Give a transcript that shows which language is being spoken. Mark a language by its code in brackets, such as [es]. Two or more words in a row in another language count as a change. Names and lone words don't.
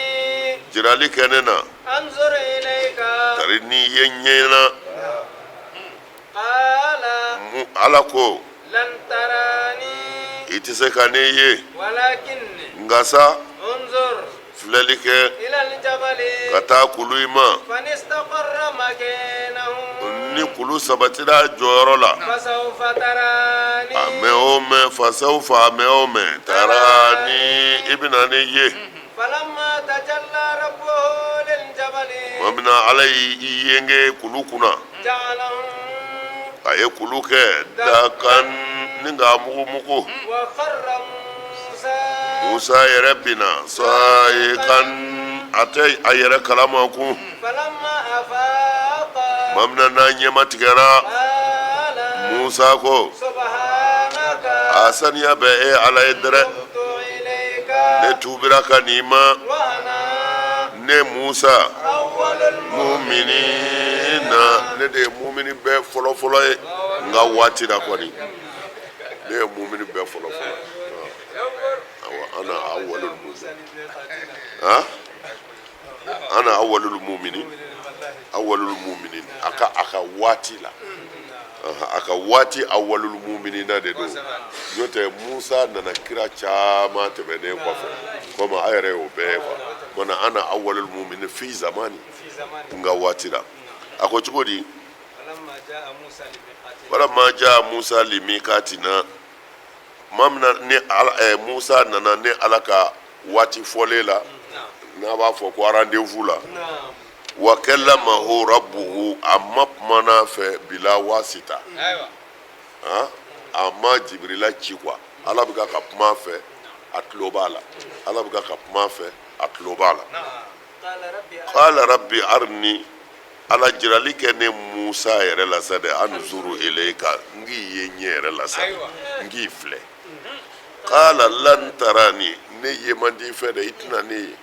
[bm] jirali kɛ ne na [ar] أنظر إليك [bm] tari n'i ye ɲɛna [ar] qala [bm] ala ko [ar] لن تراني [bm] i tɛ se ka ne ye [ar] walakinni [bm] nka sa [ar] انظر [bm] filɛli kɛ [ar] إلى الجبل [bm] ka taa kulu i ma [ar] فإن استقر مكانه [bm] ni kulu sabatira jɔyɔrɔ la [ar] فسوف تراني [bm] a mɛn o mɛn fasawufa a mɛn o mɛn taara ni i bɛna ne ye [ar] فلما تجلى ربه للجبل [bm] tuma min na ala y'i yenge kulu kunna [ar] جعله [bm] a ye kulu kɛ dakan ni k'a mugumugu [ar] وخر موسى [bm] Musa yɛrɛ bina sayi kan a tɛ a yɛrɛ kalama kun [ar] فلما أفاق [bm] tuma min na n'a ɲɛma tigɛra [ar] قال [bm] Musa ko [ar] سبحانك [bm] a saniya bɛ e ala ye dɛrɛ [ar] تبت إليك [bm] ne tubira ka n'i ma [ar] وأنا [bm] ne Musa [ar] أول [bm] muminina ne de ye mumini bɛɛ fɔlɔfɔlɔ ye n ka waati la kɔni ne ye mumini bɛɛ fɔlɔfɔlɔ ye [ar] أنا أول المؤمنين أنا أول المؤمنين [bm] aka waati la aka waati [ar] أول المؤمنين [bm] de don n'o tɛ Musa nana kira caman tɛmɛnen kɔfɛ komi a yɛrɛ y'o bɛɛ ye mana [ar] أنا أول المؤمنين في زماني [bm] n ka waati la a ko cogo di [ar] ولما جاء موسى لميقاتنا [bm] mamna ni Musa nana ne ala ka waati fɔlen la n'a b'a fɔ ko rendez-vous la [ar] وكلمه ربه [bm] a ma kumana fɛ [ar] بلا واسطة [bm] a ma Jibrila ci quoi ala bɛ ka kuma fɛ a tulo b'a la ala bɛ ka kuma fɛ a tulo b'a la [ar] قال رب أرني [bm] ala jirali kɛ ne Musa yɛrɛ la sa dɛ [ar] أنظر إليك [bm] n k'i ye ɲɛ yɛrɛ la sa n k'i filɛ [ar] قال لن تراني [bm] ne ye man di fɛ dɛ i tɛna ne ye